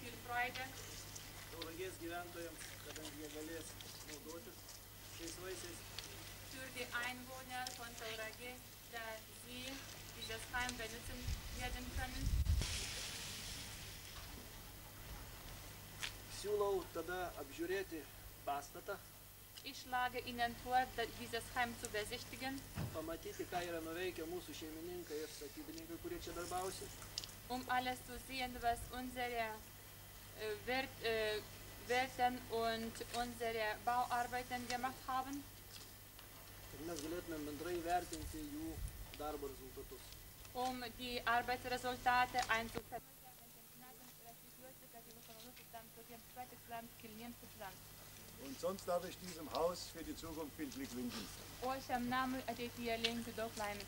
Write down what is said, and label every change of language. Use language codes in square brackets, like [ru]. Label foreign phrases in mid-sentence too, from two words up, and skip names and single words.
[de] Freude. [lt] Tauragės gyventojams, kadangi jie galės naudotis šiais vaisiais. [de] Für die Einwohner von Tauragė, da sie dieses Heim benutzen werden können. [lt] Siūlau tada apžiūrėti pastatą, [de] Ich schlage Ihnen vor, dieses Heim zu besichtigen, [lt] pamatyti, ką yra nuveikę mūsų šeimininkai ir statybininkai, kurie čia darbausi. [de] alles zu sehen, was unsere Wirten und unsere Bauarbeiten gemacht haben. [lt] Ir mes galėtumėm bendrai vertinti jų darbo rezultatus. [de] Die Arbeitsresultate einzuschätzen. Und sonst darf ich diesem Haus für die Zukunft viel Glück wünschen. [lt] O šiam namui ateityje linkiu daug laimės.